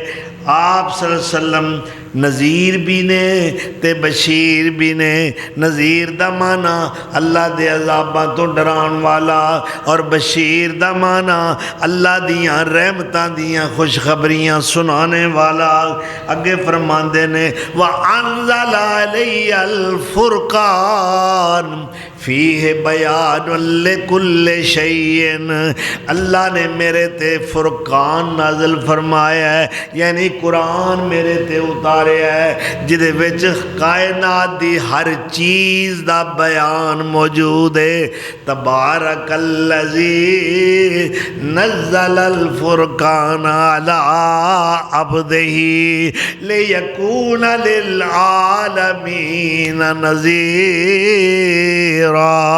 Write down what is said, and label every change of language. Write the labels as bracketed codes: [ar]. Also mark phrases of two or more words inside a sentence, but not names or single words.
[pa] آپ صلی اللہ علیہ وسلم نذیر بھی نے تے بشیر بھی نے. نذیر دا معنی اللہ دے عذاباں تو ڈران والا اور بشیر دا معنی اللہ دیاں رحمتاں دیاں خوشخبریاں سنانے والا. اگے فرماندے نے [ar] وَأَنزَلَ عَلَيَّ الْفُرْقَانَ فیہ بیان لکل شیء. [pa] اللہ نے میرے تے فرقان نازل فرمایا ہے، یعنی قرآن میرے تے اتارے رہا ہے جدے وچ کائنات دی ہر چیز دا بیان موجود ہے۔ [ar] تبارک الذی نزل الفرقان علی عبدہ لیکون للعالمین نذیرا۔